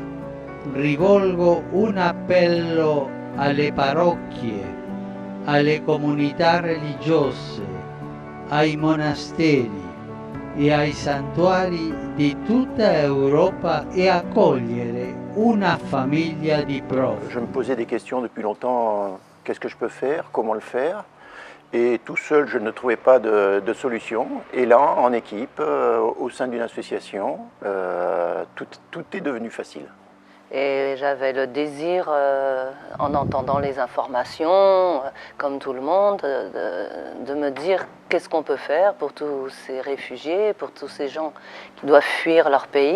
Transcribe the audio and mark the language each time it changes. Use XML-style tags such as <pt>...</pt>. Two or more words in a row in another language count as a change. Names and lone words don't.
<it>Rivolgo un appello alle parrocchie, alle comunità religiose, ai monasteri e ai santuari di tutta Europa e accogliere una famiglia di profughi.</it> <fr>Je me posais des questions depuis longtemps, qu'est-ce que je peux faire, comment le faire? Et tout seul, je ne trouvais pas de solution. Et là, en équipe, au sein d'une association, tout est devenu facile. Et j'avais le désir, en entendant les informations, comme tout le monde, de me dire qu'est-ce qu'on peut faire pour tous ces réfugiés, pour tous ces gens qui doivent fuir leur pays.</fr>